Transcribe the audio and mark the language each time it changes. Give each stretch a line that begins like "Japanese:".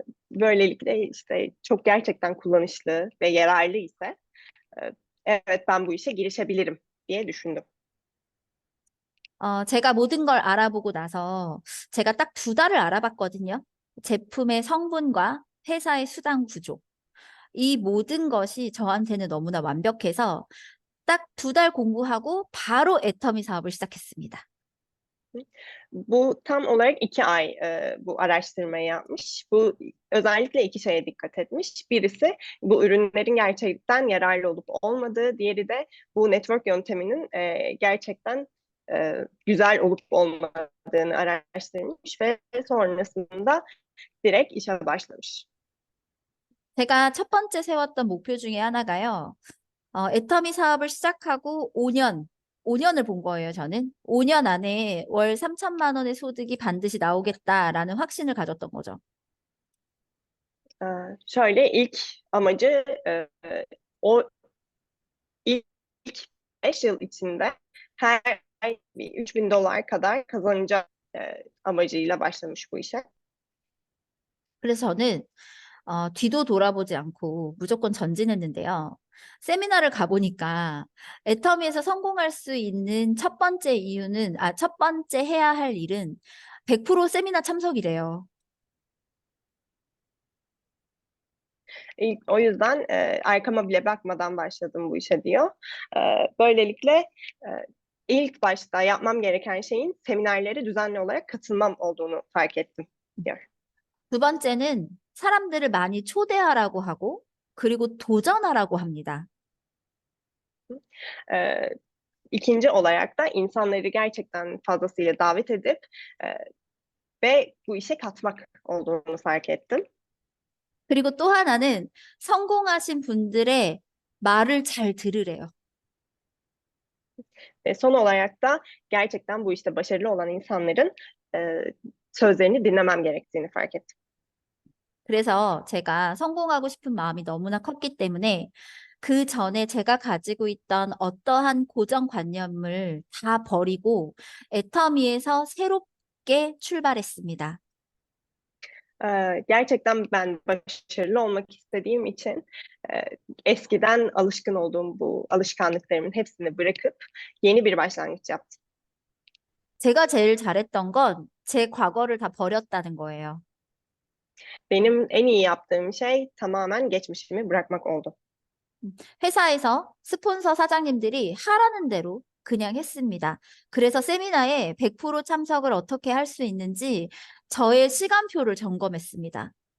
Turkish: Böylelikle işte çok gerçekten kullanışlı ve yararlı ise e, evet ben bu işe girişebilirim diye düşündüm.
Korean: 제가 모든 걸 알아보고 나서 제가 딱 2달을 알아봤거든요. 제품의 성분과 회사의 수당 구조. 이 모든 것이 저한테는 너무나 완벽해서 딱 2달 공부하고 바로 애터미 사업을 시작했습니다.
Turkish: Bu tam olarak 2 ay bu araştırmayı yapmış. Bu özellikle 2 şeye dikkat etmiş. Birisi bu ürünlerin gerçekten yararlı olup olmadığı, diğeri de bu network yönteminin gerçekten güzel olup olmadığını araştırmış ve sonrasında direkt işe başlamış.
Korean: 제가 첫 번째 세웠던 목표 중에 하나가요. 애터미 사업을 시작하고 5년을 본 거예요, 저는. 5년 안에 월 3천만 원의 소득이 반드시 나오겠다라는 확신을 가졌던 거죠.
Turkish: Şöyle ilk amacı o ilk 5 yıl içinde her ay bir 3.000 dolar kadar kazanacak amacıyla başlamış bu işe.
Korean: 그래서 저는 뒤도 돌아보지 않고 무조건 전진했는데요. 세미나를 가보니까 애터미에서 성공할 수 있는 첫 번째 이유는, 첫 번째 해야 할 일은 100% 세미나 참석이래요.
Turkish: O yüzden arkama bile bakmadan başladım bu işe diyor. Böylelikle ilk başta yapmam gereken şeyin seminerlere düzenli olarak katılmam olduğunu fark ettim diyor.
Korean: 두 번째는 사람들을 많이 초대하라고 하고, 그리고 도전하라고 합니다.
Turkish: İkinci olarak da insanları gerçekten fazlasıyla davet edip ve bu işe katmak olduğunu fark ettim.
Korean: 그리고 또 하나는 성공하신 분들의 말을 잘 들으래요.
Turkish: Ve son olarak da gerçekten bu işte başarılı olan insanların sözlerini dinlemem gerektiğini fark ettim.
Korean: 그래서 제가 성공하고 싶은 마음이 너무나 컸기 때문에 그 전에 제가 가지고 있던 어떠한 고정관념을 다 버리고 애터미에서 새롭게 출발했습니다.
Turkish: Gerçekten ben başarılı olmak istediğim için eskiden alışkın olduğum bu alışkanlıklarımın hepsini bırakıp yeni bir başlangıç yaptım.
Korean: 제가 제일 잘했던 건 제 과거를 다 버렸다는 거예요.
Turkish: Benim en iyi yaptığım şey tamamen geçmişimi bırakmak oldu.
Korean: 회사에서 스폰서 사장님들이 하라는 대로 그냥 했습니다. 그래서 세미나에 100% 참석을 어떻게 할 수 있는지 저의 시간표를 점검했습니다.